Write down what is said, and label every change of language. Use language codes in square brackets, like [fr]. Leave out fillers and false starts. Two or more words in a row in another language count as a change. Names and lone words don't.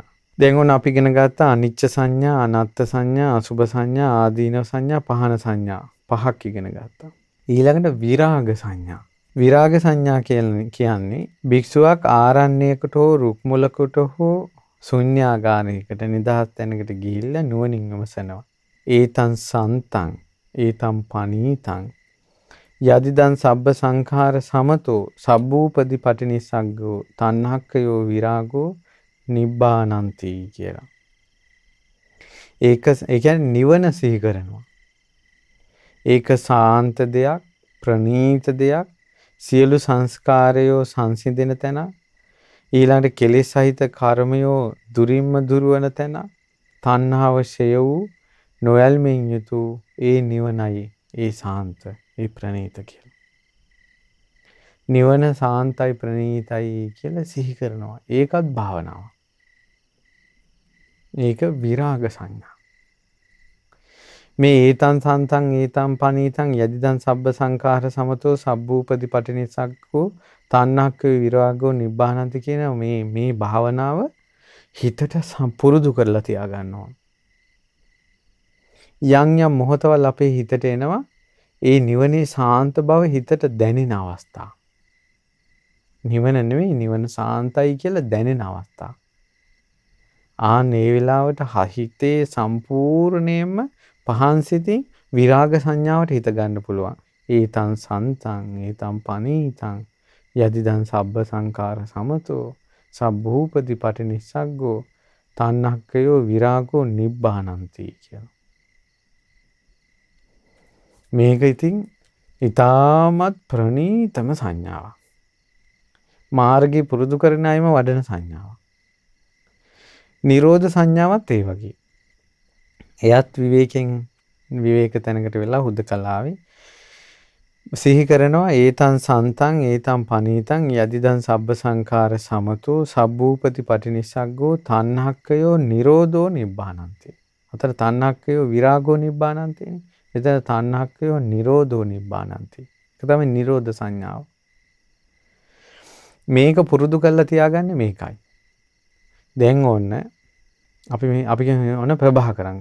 [si] දැන් ඔන්න අපි ඉගෙන ගත්ත අනිච්ච සංඥා, අනාත්ත සංඥා, අසුභ සංඥා, ආදීනව සංඥා, පහන සංඥා පහක් ඉගෙන ගත්තා. ඊළඟට විරාග සංඥා. විරාග සංඥා කියන්නේ භික්ෂුවක් ආරණ්‍යයකට හෝ රුක් මුලකට හෝ ශුන්‍යාගාරයකට නිදහස් තැනකට ගිහිල්ලා නුවණින් විමසනවා. [pi] ඒතං සන්තං ඒතං පනීතං යදිදං සබ්බ සංඛාර සමතෝ සබ්බූපදි පටිනිස්සග්ගෝ තණ්හක්කයෝ විරාගෝ නිබ්බානන්ති කියලා. [si] ඒ කියන්නේ නිවන සිහි කරනවා. ඒක සාන්ත දෙයක්, ප්‍රණීත දෙයක්, සියලු සංස්කාරයෝ සංසිඳෙන තැන, ඊළඟට කෙලෙස් සහිත කර්මයෝ දුරින්ම දුරවන තැන, තණ්හාව ෂය වූ නොයල්මින් යුතු ඒ නිවනයි, ඒ සාන්ත, ඒ ප්‍රණීත කියලා. නිවන සාන්තයි ප්‍රණීතයි කියලා සිහි කරනවා. ඒකත් භාවනාව. ඒක විරාග සංඥා. [pi] මේ ඒතං සන්තං ඒතං පනීතං යදිදං සබ්බ සංඛාර සමතෝ සබ්බූපදි පටිනිස්සග්ගෝ තණ්හක්ක විරාගෝ නිබ්බානන්ති [si] කියන මේ භාවනාව හිතට පුරුදු කරලා තියාගන්න ඕන. යම් යම් මොහොතවල් අපේ හිතට එනවා ඒ නිවනේ සාන්ත බව හිතට දැනෙන අවස්ථා. නිවන නෙවෙයි නිවන සාන්තයි කියලා දැනෙන අවස්ථා. ඒ වෙලාවට හිතේ සම්පූර්ණයෙන්ම පහන් සිතින් විරාග සංඥාවට හිත ගන්න පුළුවන්. [pi] ඒතං සන්තං ඒතං පනීතං යදිදං සබ්බ සංඛාර සමතෝ සබ්බූපදි පටිනිස්සග්ගෝ තණ්හක්කයෝ විරාගෝ නිබ්බානන්ති කියලා. [si] මේක ඉතින් ඊටමත් ප්‍රණීතම සංඥාවක්. මාර්ගය පුරුදු කරන අයම වඩන සංඥාවක්. නිරෝධ සංඥාවත් ඒ වගේ. එයත් විවේක තැනකට වෙලා හුදකලාවේ සිහි කරනවා [pi] ඒතං සන්තං ඒතං පනීතං යදිදං සබ්බ සංඛාර සමතෝ සබ්බූපති පටිනිස්සග්ගෝ තණ්හක්කයෝ නිරෝධෝ නිබ්බානන්ති. අතර තණ්හක්කයෝ විරාගෝ නිබ්බානන්ති. එතන තණ්හක්කයෝ නිරෝධෝ නිබ්බානන්ති. [si] ඒක තමයි නිරෝධ සංඥාව. මේක පුරුදු කරලා තියාගන්නේ මේකයි. දැන් ඕන්න අපි කියන්නේ ඔන්න ප්‍රභාකරන්.